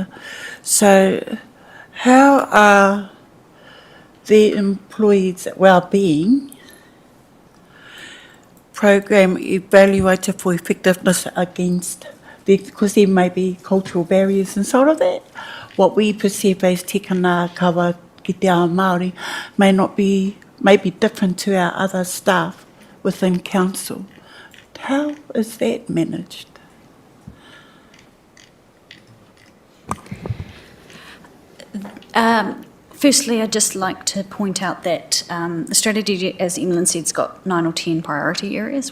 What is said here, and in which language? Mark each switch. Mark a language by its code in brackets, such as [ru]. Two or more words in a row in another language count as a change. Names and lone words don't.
[en] So how are the employees at Wellbeing program evaluated for effectiveness against, because there may be cultural barriers and sort of that, what we perceive as [mi] tikana kawa ki te ao Māori [en] may be different to our other staff within council. How is that managed? Firstly, I'd just like to point out that the strategy, as Emlyn said, has got 9 or 10 priority areas.